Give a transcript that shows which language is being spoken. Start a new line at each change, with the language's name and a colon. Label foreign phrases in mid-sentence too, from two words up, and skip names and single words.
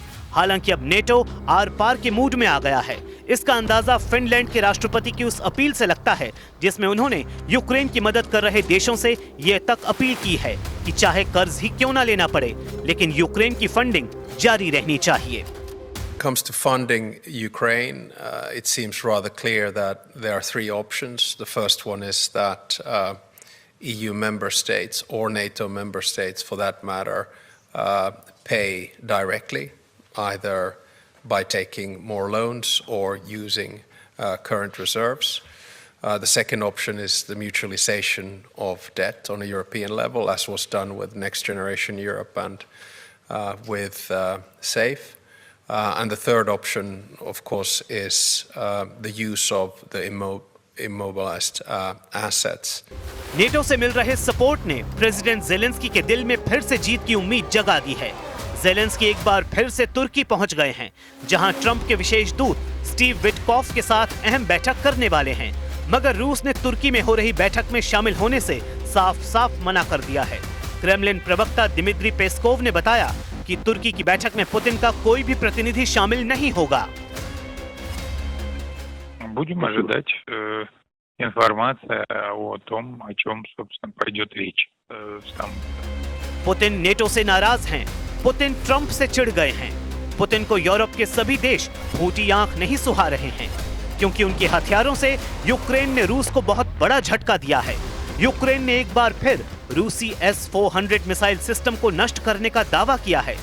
Hindi: हालांकि अब नेटो आर पार के मूड में आ गया है। इसका अंदाजा फिनलैंड के राष्ट्रपति की उस अपील से लगता है जिसमें उन्होंने यूक्रेन की मदद कर रहे देशों से यह तक अपील की है कि चाहे कर्ज ही क्यों ना लेना पड़े, लेकिन यूक्रेन की फंडिंग जारी रहनी चाहिए।
English: Comes to funding Ukraine, it seems rather clear that there are three options. The first one is that EU member states or NATO member states, for that matter, pay directly, either by taking more loans or using current reserves. The second option is the mutualization of debt on a European level, as was done with Next Generation Europe and with SAFE. And the third option, of course, is the use of the immobilized assets.
Hindi: नेटो से मिल रहे सपोर्ट ने प्रेसिडेंट जेलेंस्की के दिल में फिर से जीत की उम्मीद जगा दी है। जेलेंस्की एक बार फिर से तुर्की पहुंच गए हैं, जहां ट्रंप के विशेष दूत स्टीव विटकॉफ के साथ अहम बैठक करने वाले हैं। मगर रूस ने तुर्की में हो रही बैठक में शामिल होने से साफ साफ मना कर दिया है। क्रेमलिन प्रवक्ता दिमित्री पेस्कोव ने बताया कि तुर्की की बैठक में पुतिन का कोई भी प्रतिनिधि शामिल नहीं होगा।
Russian: Будем ожидать информация о том, о чем, собственно, пойдет речь.
Hindi: पुतिन नेटो से नाराज हैं। पुतिन ट्रंप से चिढ़ गए हैं। पुतिन को यूरोप के सभी देश फूटी आंख नहीं सुहा रहे हैं, क्योंकि उनके हथियारों से यूक्रेन ने रूस को बहुत बड़ा झटका दिया है। यूक्रेन ने एक बार फिर रूसी S-400
English: missile system
Hindi: को नष्ट करने का दावा किया है।